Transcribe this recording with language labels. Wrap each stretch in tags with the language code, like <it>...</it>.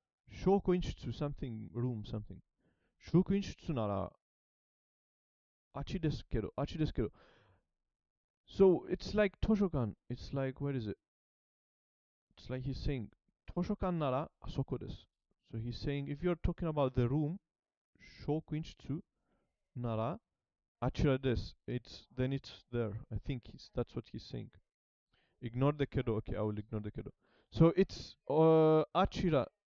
<en>職員室 something room something.</en> <ja>職員室ならあっちですけど</ja> <en>So it's like 図書館.It's like, where is it? It's like he's saying</en> <ja>図書館ならあそこです.</ja> <en>So he's saying if you're talking about the room,</en> <ja>職員室ならあちらです.</ja> <en>Then it's there. I think that's what he's saying. Ignore the kedo. Okay, I will ignore the kedo. So it's achira.</en>